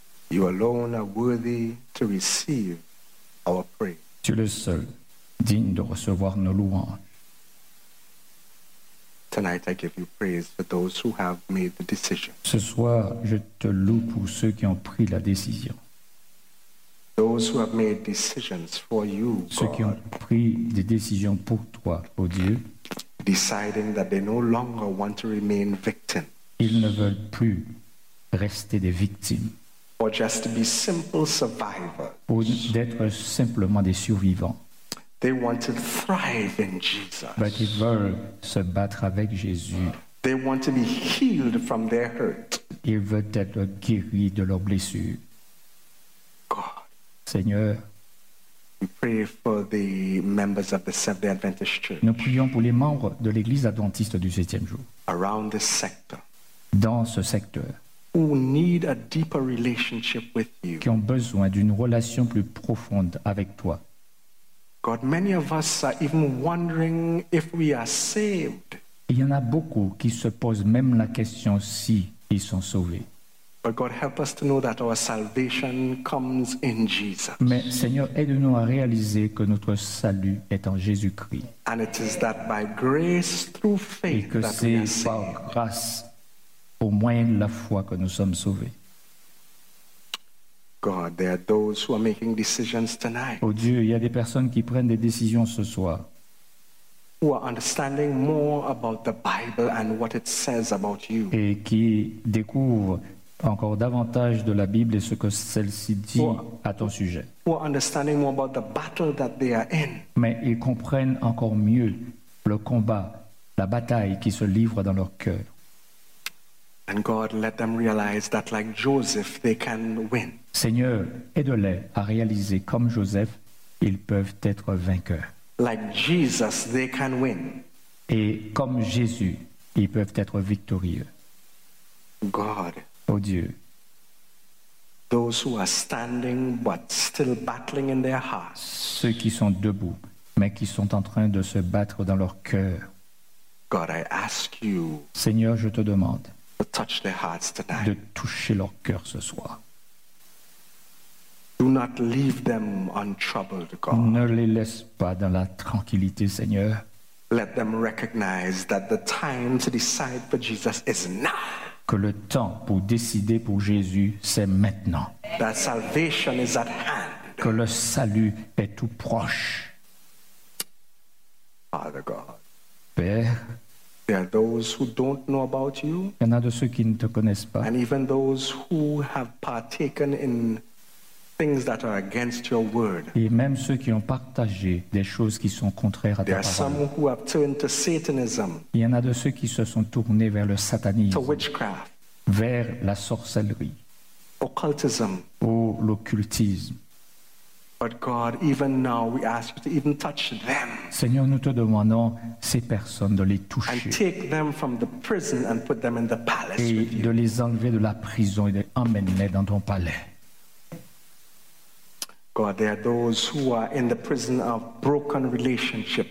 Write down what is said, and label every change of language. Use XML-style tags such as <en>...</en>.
<en>you alone are worthy to receive our prayer.</en> <fr>Tu es le seul digne de recevoir nos louanges.</fr> <en>Tonight, I give you praise for those who have made the decision.</en> <fr>Ce soir, je te loue pour ceux qui ont pris la décision.</fr> <en>Those who have made decisions for you,</en> <fr>ceux</fr> <en>God.</en> <fr>Ceux qui ont pris des décisions pour toi, ô Dieu.</fr> <en>Deciding that they no longer want to remain victims.</en> <fr>Ils ne veulent plus rester des victimes.</fr> <en>Or just to be simple survivors.</en> <fr>Ou d'être simplement des survivants.</fr> <en>They want to thrive in Jesus.</en> <fr>Mais ils veulent se battre avec Jésus.</fr> <en>They want to be healed from their hurt.</en> <fr>Ils veulent être guéris de leurs blessures.</fr> <en>God,</en> <fr>Seigneur,</fr> <en>we pray for the members of the Seventh-day Adventist Church.</en> <fr>Nous prions pour les membres de l'Église adventiste du septième jour.</fr> <en>Around this sector.</en> <fr>Dans ce secteur.</fr> <en>Who need a deeper relationship with you.</en> <fr>Qui ont besoin d'une relation plus profonde avec toi.</fr> <en>God, many of us are even wondering if we are saved.</en> <fr>Il y en a beaucoup qui se posent même la question si ils sont sauvés.</fr> <en>But God, help us to know that our salvation comes in Jesus.</en> <fr>Mais Seigneur, aide-nous à réaliser que notre salut est en Jésus-Christ.</fr> <en>And it is that by grace through faith that we are saved.</en> <fr>Et que c'est par grâce, au moyen de la foi, que nous sommes sauvés.</fr> <en>God, there are those who are making decisions tonight.</en> <fr>Oh Dieu, il y a des personnes qui prennent des décisions ce soir.</fr> <en>Who are understanding more about the Bible and what it says about you.</en> <fr>Et qui découvrent encore davantage de la Bible et ce que celle-ci dit à ton sujet.</fr> <en>Who are understanding more about the battle that they are in.</en> <fr>Mais ils comprennent encore mieux le combat, la bataille qui se livre dans leur cœur.</fr> <en>And God, let them realize that like Joseph, they can win.</en> <fr>Seigneur, aide-les à réaliser comme Joseph, ils peuvent être vainqueurs.</fr> <en>Like Jesus, they can win.</en> <fr>Et comme Jésus, ils peuvent être victorieux.</fr> <en>God,</en> <fr>oh Dieu,</fr> <en>those who are standing but still battling in their hearts.</en> <fr>Ceux qui sont debout, mais qui sont en train de se battre dans leur cœur.</fr> <en>God, I ask you.</en> <fr>Seigneur, je te demande.</fr> <en>To touch their hearts tonight.</en> <fr>De toucher leur cœur ce soir.</fr> <en>Do not leave them untroubled, God.</en> <fr>Ne les laisse pas dans la tranquillité, Seigneur.</fr> <en>Let them recognize that the time to decide for Jesus is now.</en> <fr>Que le temps pour décider pour Jésus, c'est maintenant.</fr> <en>That salvation is at hand.</en> <fr>Que le salut est tout proche.</fr> <en>Father God.</en> <fr>Père.</fr> <en>There are those who don't know about you.</en> <fr>Il y en a de ceux qui ne te connaissent pas.</fr> <en>And even those who have partaken in things that are against your word.</en> <fr>Et même ceux qui ont partagé des choses qui sont contraires à ta parole.</fr> <en>There are some who have turned to Satanism.</en> <fr>Il y en a de ceux qui se sont tournés vers le satanisme.</fr> <en>To witchcraft.</en> <fr>Vers la sorcellerie.</fr> <en>Occultism.</en> <fr>Ou l'occultisme.</fr> <en>But God, even now, we ask you to even touch them.</en> <fr>Seigneur, nous te demandons ces personnes de les toucher.</fr> <en>And take them from the prison and put them in the palace with you.</en> <fr>Et de les enlever de la prison et de les emmener dans ton palais.</fr> <en>God, there are those who are in the prison of broken relationships.</en>